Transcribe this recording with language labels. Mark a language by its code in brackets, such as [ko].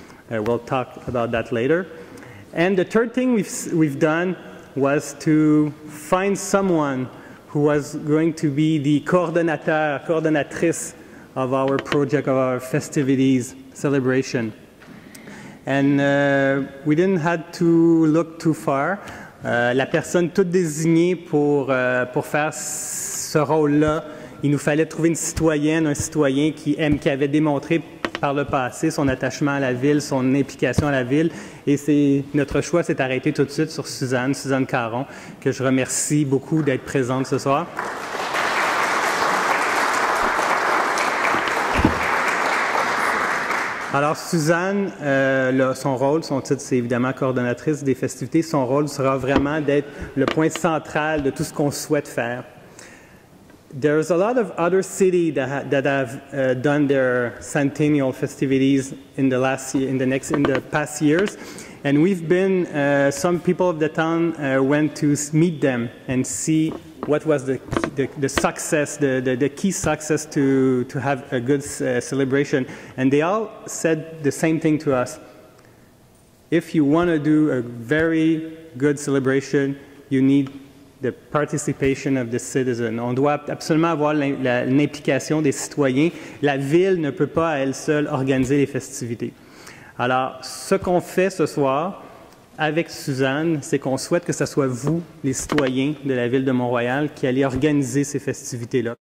[en] We'll talk about that later. And the third thing we've done was to find someone who was going to be the coordinatrice of our project, of our festivities celebration. And we didn't have to look too far. [fr] La personne toute désignée pour faire ce rôle-là, il nous fallait trouver une citoyenne, un citoyen qui avait démontré par le passé son attachement à la ville, son implication à la ville. Et notre choix s'est arrêté tout de suite sur Suzanne Caron, que je remercie beaucoup d'être présente ce soir. Alors Suzanne, son rôle, son titre c'est évidemment coordonnatrice des festivités. Son rôle sera vraiment d'être le point central de tout ce qu'on souhaite faire. [en] There's a lot of other cities that have done their centennial festivities in the past years, and we've been. Some people of the town went to meet them and see what was the success, the key success to have a good celebration, and they all said the same thing to us. If you want to do a very good celebration, you need the participation of the citizen. [fr] On doit absolument avoir l'implication des citoyens. La ville ne peut pas à elle seule organiser les festivités. Alors, ce qu'on fait ce soir avec Suzanne, c'est qu'on souhaite que ce soit vous, les citoyens de la ville de Mont-Royal, qui allez organiser ces festivités-là.